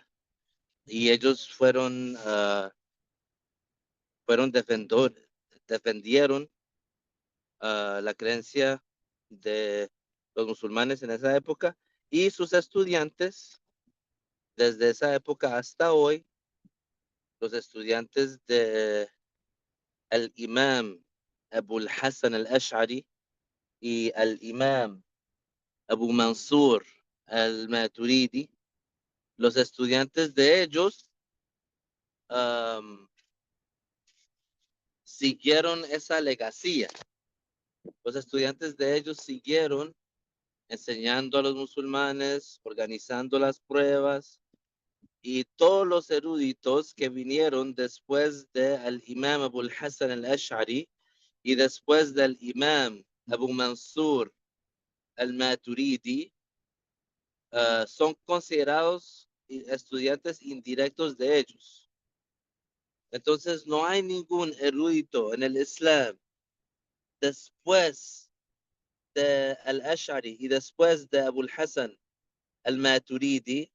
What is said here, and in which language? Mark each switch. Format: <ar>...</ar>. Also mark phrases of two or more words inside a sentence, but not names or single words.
<es>Y ellos defendieron la creencia de los musulmanes en esa época y sus estudiantes, desde esa época hasta hoy, los estudiantes de el imam Abu Hassan al-Ash'ari y el imam Abu Mansur al-Maturidi, los estudiantes de ellos um, siguieron esa legacía. Los estudiantes de ellos siguieron enseñando a los musulmanes, organizando las pruebas, y todos los eruditos que vinieron después del imam Abu Hassan al-Ash'ari y después del imam Abu Mansur al-Maturidi son considerados estudiantes indirectos de ellos. Entonces no hay ningún erudito en el Islam después de al-Ash'ari y después de Abu Hassan al-Maturidi.</es>